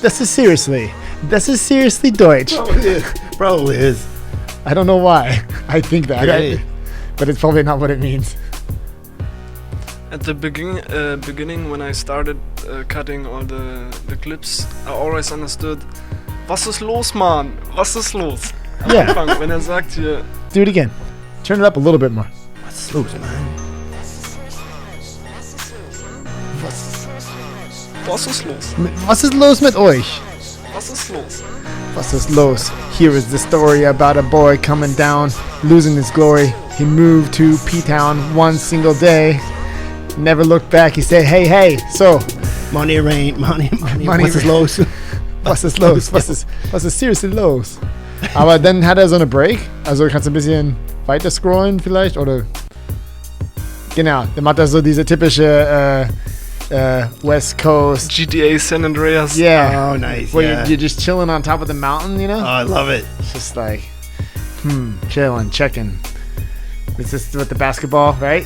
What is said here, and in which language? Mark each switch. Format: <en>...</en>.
<de>Das ist seriously Deutsch.</de> <en>Probably is. I don't know why. I think that. Hey. But it's probably not what it means. At the beginning, when I started cutting all the clips, I always understood,</en> <de>was ist los, Mann? Was ist los? Am</de> <en>Yeah.</en> <de>Anfang, wenn sagt hier,</de> <en>Do it again. Turn it up a little bit more. What's loose, man?</en> <de>was ist los? Was ist los mit euch? Was ist los? Was ist los?</de> <en>Here is the story about a boy coming down, losing his glory. He moved to P-Town one single day. Never looked back. He said, hey, hey, so, Money rain, money. Money What's his rain. lows?</en> <de>was ist los? Was ist seriously los? Aber dann hat er so eine Break. Also kannst du ein bisschen weiter scrollen vielleicht, oder? Genau, dann macht er so diese typische West Coast.</de> <en>GTA San Andreas. Yeah. Oh, nice. Where Yeah. you're just chilling on top of the mountain, you know? Oh, I love it. It's just like, chilling, checking. This is with the basketball, right?</en>